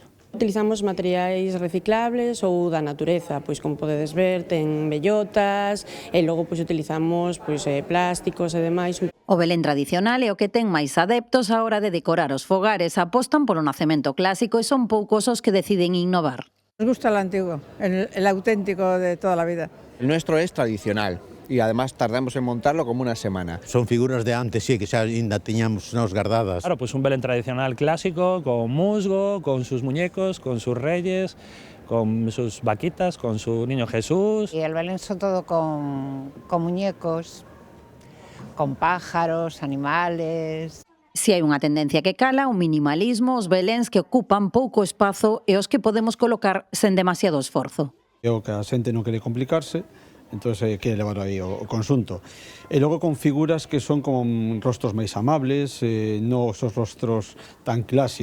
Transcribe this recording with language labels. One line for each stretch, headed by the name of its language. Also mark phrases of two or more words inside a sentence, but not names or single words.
Galician: Utilizamos materiais reciclables ou da natureza, pois como podedes ver, ten bellotas e logo pois utilizamos plásticos e demais. O belén tradicional é o que ten máis adeptos á hora de decorar os fogares. Apostan polo nacemento clásico e son poucos os que deciden innovar.
Spanish: Nos gusta el antiguo, el auténtico de toda la vida. El nuestro es tradicional y además tardamos en montarlo como una semana.
Galician: Son figuras de antes, sí, que xa ainda tiñamos nos guardadas.
Spanish: Claro, pues un Belén tradicional clásico, con musgo, con sus muñecos, con sus reyes, con sus vaquitas, con su niño Jesús. Y el Belén son todo con muñecos, con pájaros, animales.
Galician: Se hai unha tendencia que cala, o minimalismo, os beléns que ocupan pouco espazo e os que podemos colocar sen demasiado esforzo. É o que a xente non quere complicarse, entón quere levar aí o conxunto. E logo con figuras que son como rostros máis amables, non os rostros tan clásicos.